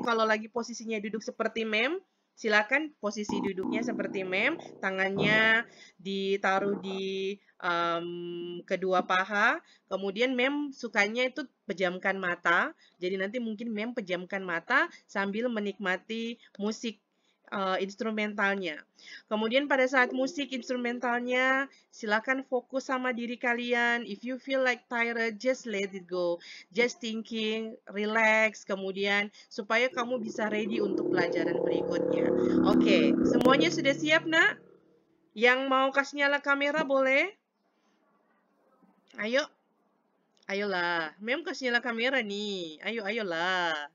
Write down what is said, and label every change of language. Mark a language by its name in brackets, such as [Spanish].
[Indonesian] Kalau lagi posisinya duduk seperti Mem, silakan posisi duduknya seperti Mem, tangannya ditaruh di kedua paha. Kemudian Mem sukanya itu pejamkan mata. Jadi nanti mungkin Mem pejamkan mata sambil menikmati musik instrumentalnya. Kemudian pada saat musik instrumentalnya, silakan fokus sama diri kalian. [English] If you feel like tired, just let it go. Just thinking, relax, [Indonesian] kemudian supaya kamu bisa ready untuk pelajaran berikutnya. Oke, semuanya sudah siap, nak? Yang mau kasih nyala kamera boleh? Ayo. Ayolah. Mem kasih nyala kamera nih. Ayolah.